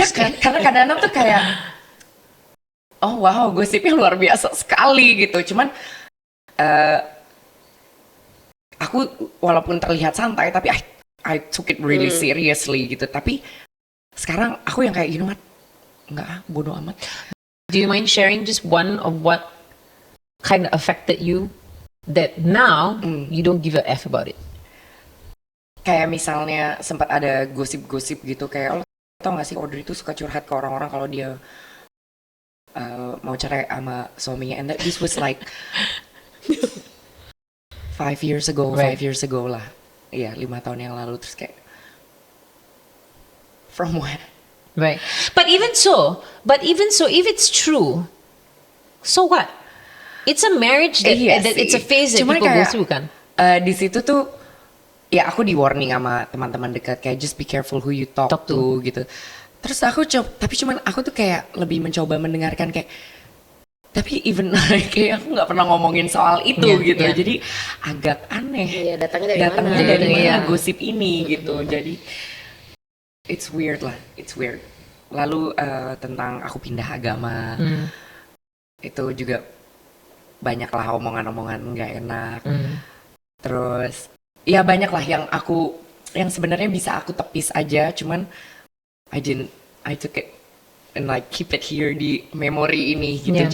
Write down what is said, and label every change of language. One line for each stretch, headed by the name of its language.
Indonesian: iya kan, karena kadang-kadang tuh kayak
English: oh wow,
Indonesian: gosipnya luar biasa sekali gitu. Cuman aku walaupun terlihat santai tapi
English: I took it really seriously
Indonesian: gitu. Tapi sekarang aku yang kayak
English: you know what?
Indonesian: Enggak, bodo amat.
English: Do you mind sharing just one of what kind of affected you that now you don't give a F about it?
Indonesian: Kayak misalnya sempat ada gosip-gosip gitu kayak oh, tau gak sih Audrey tuh suka curhat ke orang-orang kalau dia mau cerai sama suaminya,
English: and this was like 5 years ago
Indonesian: lah. Iya, 5 tahun yang lalu. Terus kayak
English: from where? Right. But even so, if it's true, so what? It's a marriage that,
Indonesian: Iya
English: that it's a
Indonesian: sih.
English: phase that
Indonesian: Cuman
English: people go
Indonesian: kayak,
English: through kan?
Indonesian: Di situ tuh ya aku di warning sama teman-teman dekat kayak
English: just be careful who you talk to
Indonesian: gitu. Terus aku tapi cuman aku tuh kayak lebih mencoba mendengarkan kayak, tapi even kayak aku nggak pernah ngomongin soal itu gitu. Jadi agak aneh. Iya, datangnya dari mana gosip ini gitu.
English: Jadi it's weird lah, it's weird.
Indonesian: Lalu tentang aku pindah agama, itu juga banyak lah omongan-omongan nggak enak. Terus ya banyak lah yang sebenarnya bisa aku tepis aja, cuman
English: I took it and like keep it here
Indonesian: di memori ini gitu.